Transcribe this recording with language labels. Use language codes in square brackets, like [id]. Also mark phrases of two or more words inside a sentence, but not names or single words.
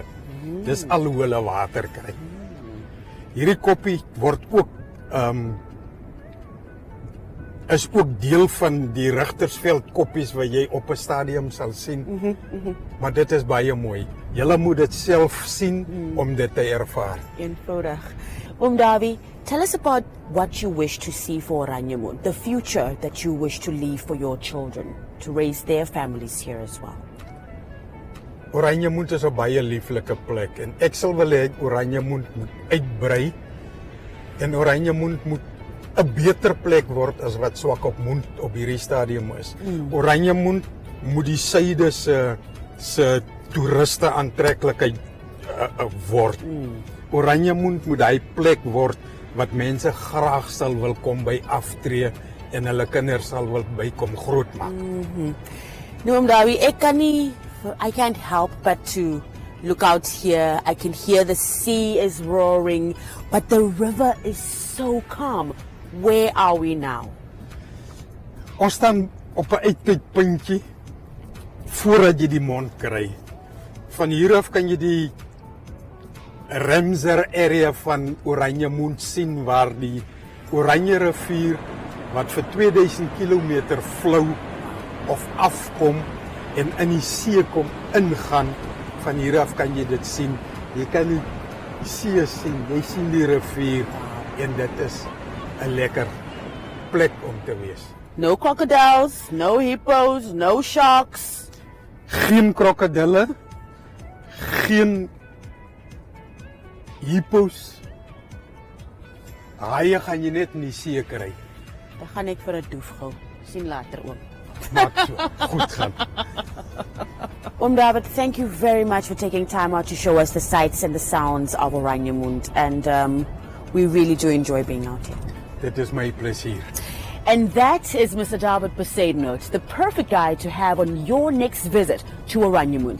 [af] Dis al hoe hulle water kry. Hierdie koppie word ook is ook deel van die Rigtersveld koppies wat jy op 'n stadium sal sien. Maar dit is baie mooi. Julle moet dit self sien om dit te ervaar. Eenvoudig. Davie, [en] tell us about what you wish to see for Oranjemund, the future that you wish to leave for your children, to raise their families here as well. [af] Oranjemund is 'n baie lieflike plek en ek sal wil hê Oranjemund moet uitbrei en Oranjemund moet 'n beter plek word as wat Swakopmund op hierdie stadium is. Oranjemund moet die suide se toeriste aantreklikheid word. Oranjemund moet hy plek word wat mense graag sal wil kom by aftree en hulle kinders sal wil bykom grootmaak. [en] No, Davie, I can't help but to look out here. I can hear the sea is roaring, but the river is so calm. Where are we now? [af] Ons staan op 'n uitkykpuntjie voordat jy die mond kry. Van hier af kan jy die Ramsar area van Oranjemund sien waar die Oranje rivier wat vir 2000 kilometer flou of afkom en in die see kom ingaan. Van hier af kan jy dit sien. Jy kan die see sien, jy sien die rivier en dit is 'n lekker plek om te wees. [en] No crocodiles, no hippos, no sharks. [af] Geen krokodille, geen hippos. Haie gaan jy net in die see kry. Dan gaan ek vir 'n doef gou. Sien later oom. Maak so, goed gaan. [en] David, thank you very much for taking time out to show us the sights and the sounds of Oranjemund, and we really do enjoy being out here. [af] Dit is my plesier. [en] And that is Mr. David Besaidnout, the perfect guy to have on your next visit to Oranjemund.